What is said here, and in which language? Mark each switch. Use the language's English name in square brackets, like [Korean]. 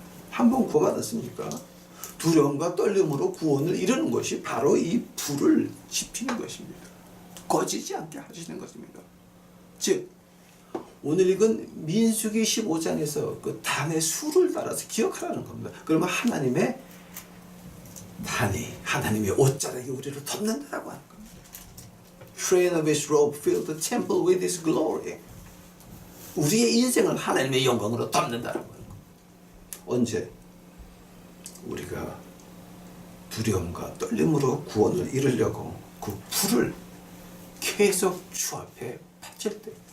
[Korean] 한 번 구원받았습니까? 두려움과 떨림으로 구원을 이루는 것이 바로 이 불을 지피는 것입니다. 꺼지지 않게 하시는 것입니다. 즉, 오늘 읽은 민수기 15장에서 그 단의 수를 따라서 기억하라는 겁니다. 그러면 하나님의 단이, 하나님의 옷자락이 우리를 덮는다라고 하는 겁니다. [English] Train of his robe filled the temple with his glory. [Korean] 우리의 인생을 하나님의 영광으로 덮는다라고 하는 겁니다. 언제? 우리가 두려움과 떨림으로 구원을 이루려고 그 불을 계속 주 앞에 바칠 때.